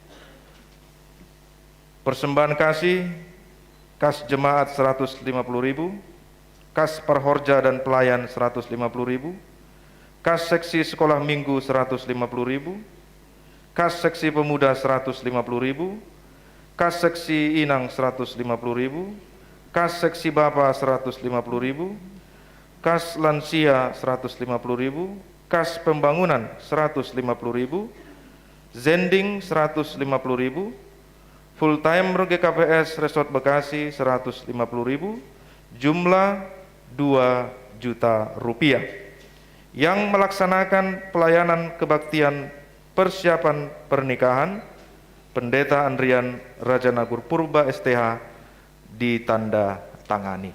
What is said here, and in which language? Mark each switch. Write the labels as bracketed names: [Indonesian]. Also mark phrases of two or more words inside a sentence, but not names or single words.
[Indonesian] Persembahan kasih Kas Jemaat 150.000. Kas Perhorja dan Pelayan 150.000, Kas Seksi Sekolah Minggu 150.000, Kas Seksi Pemuda 150.000, Kas Seksi Inang 150.000, Kas Seksi Bapa 150.000, Kas Lansia 150.000, Kas Pembangunan 150.000, Zending 150.000, Full Time GKPS Resort Bekasi 150.000, jumlah 2 juta rupiah. Yang melaksanakan pelayanan kebaktian persiapan pernikahan Pendeta Andrian Rajanagur Purba STH ditanda tangani.